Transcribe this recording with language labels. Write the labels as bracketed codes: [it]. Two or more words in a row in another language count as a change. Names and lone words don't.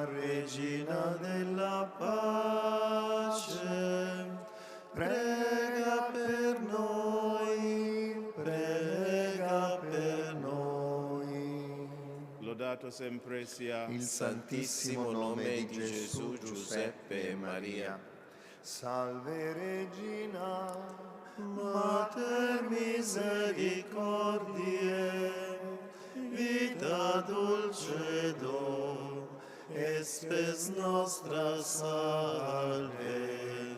[it] Regina della pace, prega per noi, prega per noi. Lodato sempre sia il santissimo nome di Gesù, Giuseppe e Maria. [la] Salve Regina, Mater misericordiae, vita dulcedo, et spes nostra salve.